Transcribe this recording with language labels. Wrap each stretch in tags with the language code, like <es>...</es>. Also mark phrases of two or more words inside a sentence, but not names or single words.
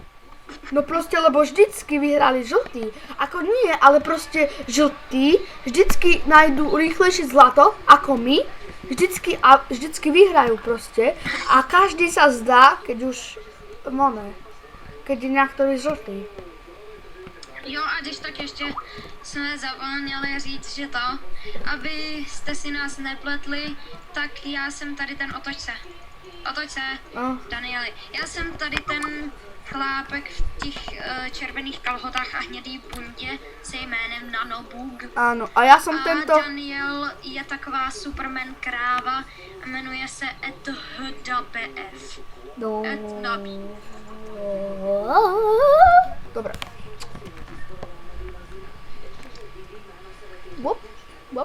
<sk>no proste, lebo vždycky vyhrali žltý. Ako nie, ale proste žltý vždycky nájdú rýchlejšie zlato ako my, vždycky a vždycky vyhrajú proste a každý sa zdá, keď už, keď je niektorý žltý.</sk> <cs>Jo, a když tak ještě jsme zapomněli říct, že to, abyste si nás nepletli, tak já jsem tady ten otoč se, No. Danieli. Já jsem tady ten chlápek v těch červených kalhotách a hnědý bundě se jménem Nanobug.</cs> <sk>Áno, a ja som A tento...</sk> <cs>Daniel je taková Superman kráva a jmenuje se ETHDBF. No. Etnabí.</cs> <sk>Dobre. Bop, bop.</sk>